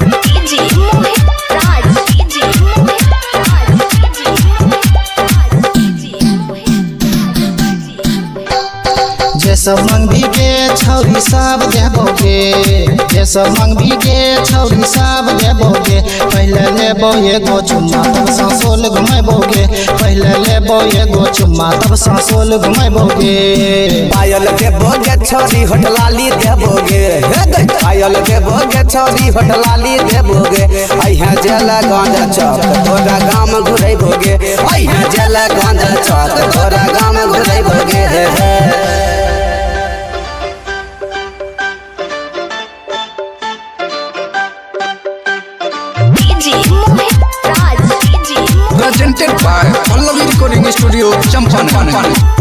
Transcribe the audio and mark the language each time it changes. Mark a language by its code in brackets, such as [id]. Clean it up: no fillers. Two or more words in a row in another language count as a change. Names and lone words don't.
[mai] जे सब मंगबी के छौरी सब देबोगे, जे सब मंगबी के छौरी सब देबोगे, पहले लेबो एगो चुम्मा तब सांसोल घुमेबोगे, पहले लेबो एगो चुम्मा तब सांसोल घुमेबोगे। पायल देबोगे छोरी होटलाली देबोगे, पायल देबोगे छोरी होटलाली देबोगे, अइहे जेला गांजा चौक तोरा गाम घुरेबोगे, अइहे जेला गांजा चौक तोरा गाम घुरेबोगे। [en] Presented by Pallavi Recording Studio, Champaran.